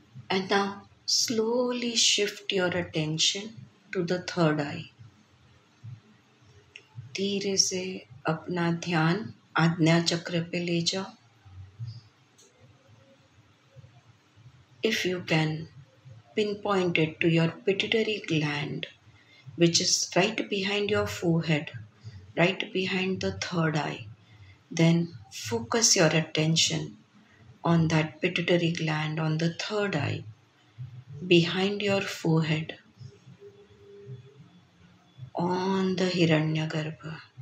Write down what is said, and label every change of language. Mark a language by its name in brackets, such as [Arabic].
[English] And now slowly shift your attention to the third eye. [Hindi] धीरे से अपना ध्यान आज्ञा चक्र पे ले जाओ. [English] If you can, pinpoint it to your pituitary gland, which is right behind your forehead, right behind the third eye. Then focus your attention on that pituitary gland, on the third eye, behind your forehead, on the Hiranyagarbha.